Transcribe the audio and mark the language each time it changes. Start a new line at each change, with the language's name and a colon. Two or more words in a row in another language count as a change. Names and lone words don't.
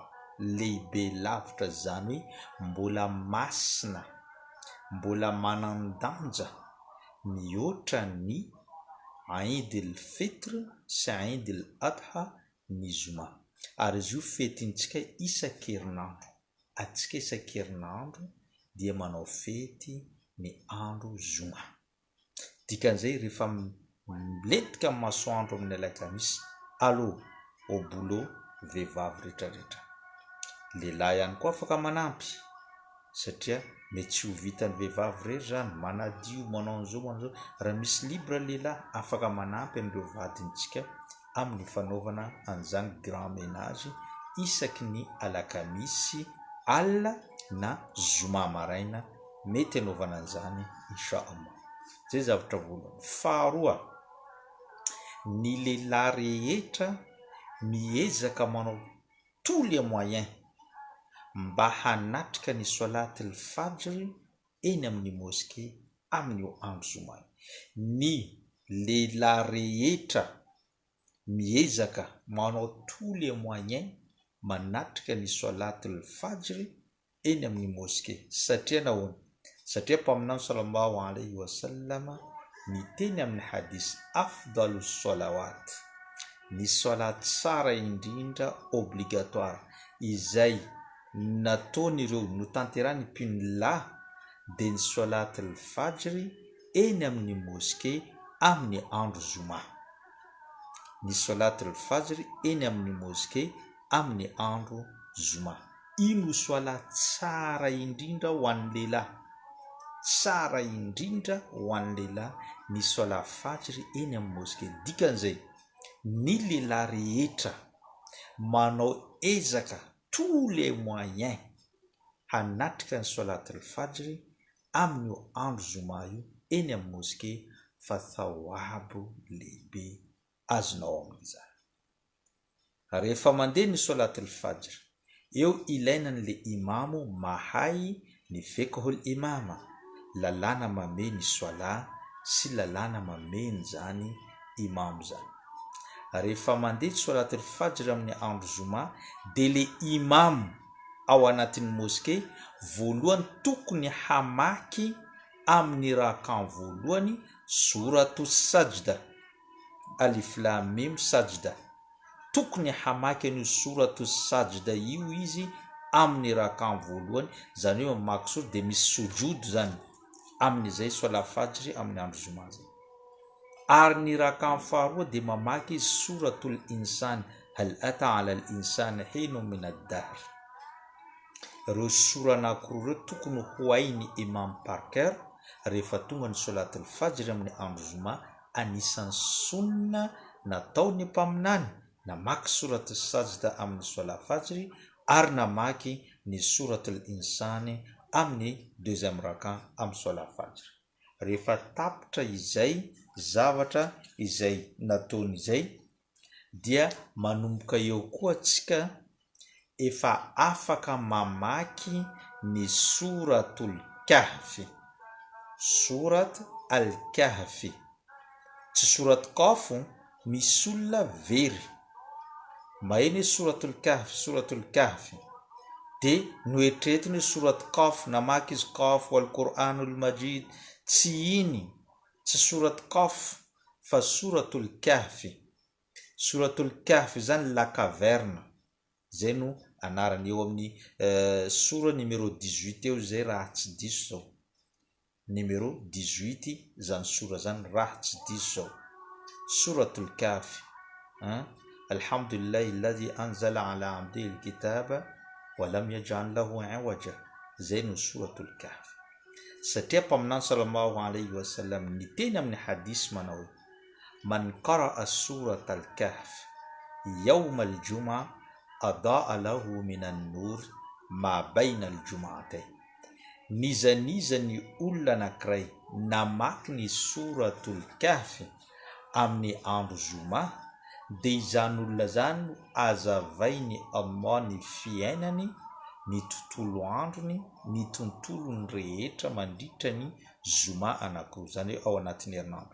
Malagasy: Lehibe lavitra zany hoe mbola masina, mbola manan-danja mihoatra ny Eid el Fitr sy Eid el Adha ny zoma. Ary izy io fetintsika isan-kerinandro, atsika isan-kerinandro dia manao fety ny andro zoma. Dikan'izay rehefa milentika masoandro amin'ny alakamisy,
French: allo au boulot
Malagasy: vehivavy rehetrarehetra, lehilahy ihany koa afaka manampy, satria mety tsy ho vitan'ny vehivavy rery zany manadio, manao an'izao, manao an'izao. Raha misy libra lehilahy afaka manampy an'ireo vadintsika amin'ny fanaovana an'izany
French: grand ménage
Malagasy: isaky ny alakamisy alina na zoma maraina, mety anaovana an'izany inshallah. Zay zavatra voalohany. Faharoa, ny lehilahy rehetra miezaka manao
French: tous les moyens
Malagasy: mba hanatrika ny
Arabic: صلاة الفجر
Malagasy: eny amin'ny moskey amin'ny andro zoma. Ny lehilahy rehetra miezaka manao
French: tous les moyens
Malagasy: manatrika ny
Arabic: صلاة الفجر
Malagasy: eny amin'ny moskey. Satria nahoana? Satria mpaminany
Arabic: صلى الله عليه وسلم
Malagasy: miteny amin'ny hadis
Arabic: أفضل صلوات,
Malagasy: ny salat tsara indrindra obligatoire izay nataon'ireo notanterany mpino lahy dia ny
Arabic: صلاة الفجر
Malagasy: eny amin'ny moskey amin'ny andro zoma. Ny
Arabic: صلاة الفجر
Malagasy: eny amin'ny moskey amin'ny andro zoma. Ino solat tsara indrindra ho an'ny lehilahy, tsara indrindra ho an'ny lehilahy ny
Arabic: صلاة فجر
Malagasy: eny amin'ny moskey. Dikan'izay ny lehilahy rehetra manao ezaka
French: tous les moyens
Malagasy: hanatrika ny
Arabic: صلاة الفجر
Malagasy: amin'ny andro zoma io eny amin'ny moskey, fa thawabo lehibe azonao amin'izany. Rehefa mandeha ny
Arabic: صلاة الفجر,
Malagasy: eo ilainan'le imamo mahay ny
Arabic: فقه الإمامة,
Malagasy: lalàna mamey ny sola sy lalàna mamey zany imamo zany. Rehefa mandeha
Arabic: صلاة الفجر
Malagasy: amin'ny andro zoma, dia le imamo ao anatin'ny moskey voalohany tokony hamaky amin'ny rakan voalohany
Arabic: سورة سجدة، ألف لام ميم سجدة,
Malagasy: tokony hamaky an'io
Arabic: سورة سجدة
Malagasy: io izy amin'ny rakan voalohany, zany hoe mamaky sura dia misy sujud zany amin'izay
Arabic: صلاة فجر
Malagasy: amin'ny andro zoma zay. Ary ny rakan faharoa dia mamaky izy
Arabic: سورة الإنسان، هل أتى على الإنسان حين من الدهر.
Malagasy: Ireo sura anankiroa ireo tokony ho hainy imam
French: par cœur
Malagasy: rehefa tonga ny solatul fajr amin'ny andro zoma. Anisan'ny sunna nataony mpaminany namaky
Arabic: سورة سجدة
Malagasy: amin'ny
Arabic: صلاة فجر
Malagasy: ary namaky ny
Arabic: سورة الإنسان
Malagasy: amin'ny deuxième raka amin'ny
Arabic: صلاة فجر.
Malagasy: Rehefa tapitra izay zavatra izay nataony izay dia manomboka eo koa tsika efa afaka mamaky ny
Arabic: سورة الكهف، سورة الكهف,
Malagasy: tsy
Arabic: سورة كافو.
Malagasy: Misy olona very maheny
Arabic: سورة الكهف
Malagasy: de noetretiny
Arabic: سورة ق
Malagasy: namaky izy
Arabic: ق والقرآن المجيد,
Malagasy: tsy iny tsy
Arabic: سورة ق
Malagasy: fa
Arabic: سورة الكهف. سورة الكهف
Malagasy: zany
French: la caverne,
Malagasy: zay no anarany eo amin'ny sura numéro 18 eo zay raha tsy diso zao, numéro 18 zany sura zany raha tsy diso zao,
Arabic: سورة الكهف. الحمد لله الذي أنزل على عبده الكتاب ولم يجعل له عوجا,
Malagasy: zay no
Arabic: سورة الكهف.
Malagasy: Satria paminany
Arabic: صلى الله عليه وسلم
Malagasy: niteny amin'ny hadis manao
Arabic: من قرأ سورة الكهف يوم الجمعة أضاء له من النور ما بين الجمعتين.
Malagasy: Nizaniza ny olona anankiray namaky ny suratul kahfi amin'ny andro zoma dia izany olona zany no azavainy Allah ny fiainany, ny tontolo androny, ny tontolony rehetra mandritra ny zoma anankiroa, zany hoe ao anatin'ny herinandro.